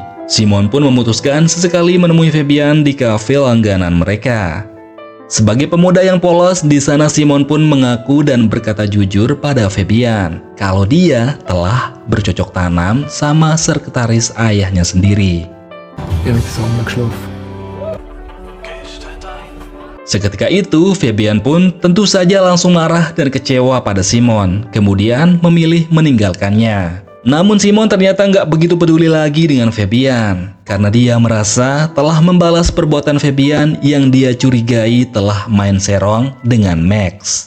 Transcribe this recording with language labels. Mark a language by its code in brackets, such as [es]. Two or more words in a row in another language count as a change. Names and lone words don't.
[id] Simon pun memutuskan sesekali menemui Fabian di kafe langganan mereka. Sebagai pemuda yang polos, di sana Simon pun mengaku dan berkata jujur pada Fabian kalau dia telah bercocok tanam sama sekretaris ayahnya sendiri. [de] Ich habe mit der Sonne geschlafen. [id] Seketika itu, Fabian pun tentu saja langsung marah dan kecewa pada Simon, kemudian memilih meninggalkannya. Namun Simon ternyata nggak begitu peduli lagi dengan Fabian, karena dia merasa telah membalas perbuatan Fabian yang dia curigai telah main serong dengan Max.